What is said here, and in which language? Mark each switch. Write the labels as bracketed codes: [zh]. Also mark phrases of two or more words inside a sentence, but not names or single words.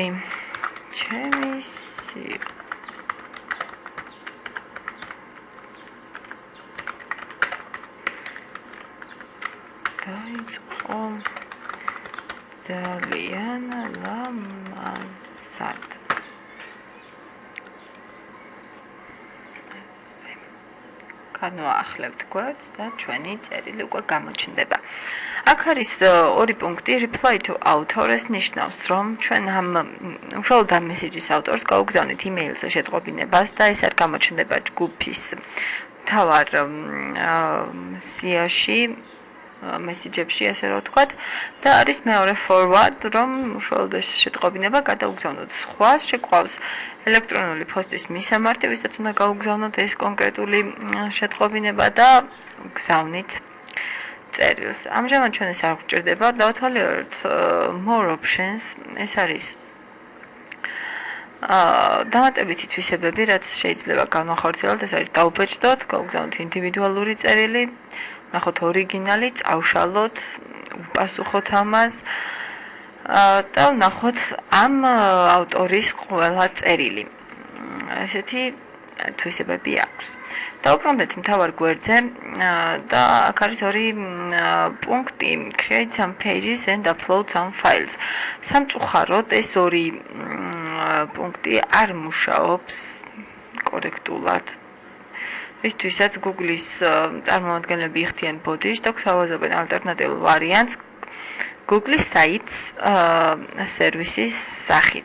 [ka] ჩემი დაიწყო ძალიან ლამაზად. განვაახლებთ გვერდს და ჩვენი წერილი უკვე გამოჩნდება. აქ არის 2 პუნქტი, [en] reply to author, [ka] ეს ნიშნავს, რომ ჩვენ უშუალოდ ამ მესიჯის ავტორს გავუგზავნით email-ზე შეტყობინებას და ეს არ გამოჩნდება ჯგუფის მთავარ სიაში, მესიჯებში, ასე რომ ვთქვათ, და არის მეორე forward, რომ უშუალოდ ეს შეტყობინება გადაუგზავნოთ სხვას, შეგვყავს ელექტრონული პოსტის მისამართი, ვისაც უნდა გაუგზავნოთ ეს კონკრეტული შეტყობინება და გზავნით წერილს. ამჟამად ჩვენ ეს არ გვჭირდება, დავთვალიერებთ [en] more options, [ka] ეს არის დამატებითი თვისებები, რაც შეიძლება განვახორციელოთ, ეს არის დაუბეჭდოთ, გავუგზავნოთ ინდივიდუალური წერილი, ნახოთ ორიგინალი, წავშალოთ, უპასუხოთ ამას და ნახოთ ამ ავტორის ყველა წერილი. ესეთი თვისებები აქვს. დავუბრუნდეთ მთავარ გვერდზე და აქ არის 2 პუნქტი, [en] create some pages and upload some files. [ka] სამწუხაროდ ეს 2 პუნქტი არ მუშაობს კორექტულად. ისთვისაც Google-ის წარმომადგენლები იხდიან ბოდიშს და გვთავაზობენ ალტერნატიულ ვარიანტს Google Sites სერვისის სახით.